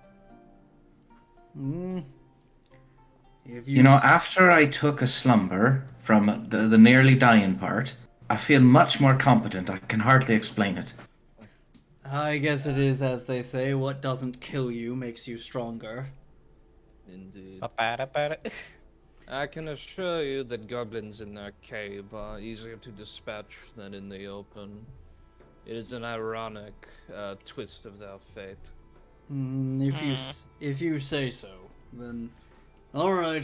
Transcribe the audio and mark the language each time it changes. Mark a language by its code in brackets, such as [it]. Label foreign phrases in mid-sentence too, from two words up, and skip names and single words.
[en] If You know, after I took a slumber from the nearly dying part, I feel much more competent. I can hardly explain it. I guess it is as they say, what doesn't kill you makes you stronger. Indeed. Ba-ba-da-ba-da. I can assure you that goblins in their cave are easier to dispatch than in the open. It is an ironic twist of their fate. If you say so, then all right.